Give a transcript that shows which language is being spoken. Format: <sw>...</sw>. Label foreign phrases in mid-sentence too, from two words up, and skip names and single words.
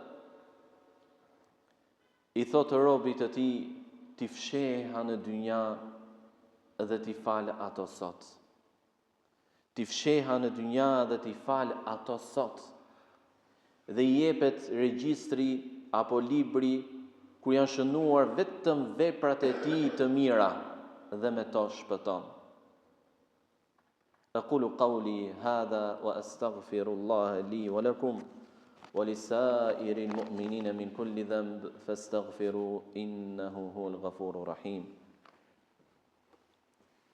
<sq>I thotë robit të tij, ti fsheha në dynja dhe ti fal ato sot. Ti fsheha në dynja dhe ti fal ato sot. Dhe i jepet regjistri apo libri ku janë shënuar vetëm veprat e tij të mira dhe me to shpëton.</sq> <ar>أقول قولي هذا وأستغفر الله لي ولكم ولسائر المؤمنين من كل ذنب فاستغفروه إنه هو الغفور الرحيم.</ar>